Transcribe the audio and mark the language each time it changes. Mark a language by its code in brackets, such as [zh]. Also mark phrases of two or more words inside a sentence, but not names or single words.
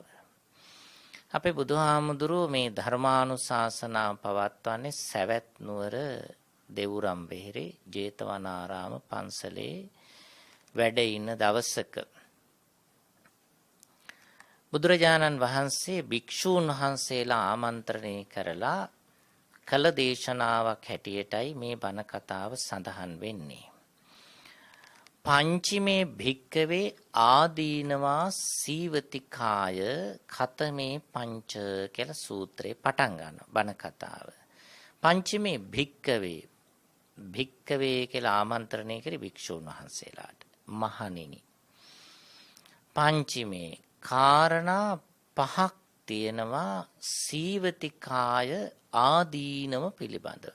[si] අපේ බුදුහාමුදුරුවෝ මේ ධර්මානුශාසනාව පවත්වන්නේ සවැත් නුවර දෙවුරම් වෙහෙරේ ජේතවනාරාම පන්සලේ වැඩ ඉන්න දවසක බුදුරජාණන් වහන්සේ භික්ෂූන් වහන්සේලා ආමන්ත්‍රණය කරලා කළ දේශනාවක් හැටියටයි මේ බණ කතාව සඳහන් වෙන්නේ. [pi] පංචමේ භික්කවේ ආදීනවා සීවතිකාය කතමේ පංච [si] කියලා සූත්‍රේ පටන් ගන්නවා බණ කතාව. [pi] පංචමේ භික්කවේ භික්කවේ [si] කියලා ආමන්ත්‍රණය කරේ භික්ෂූන් වහන්සේලාට. මහණෙනි, පංචමේ කාරණා පහක් තියෙනවා සීවතිකාය ආදීනව පිළිබඳව.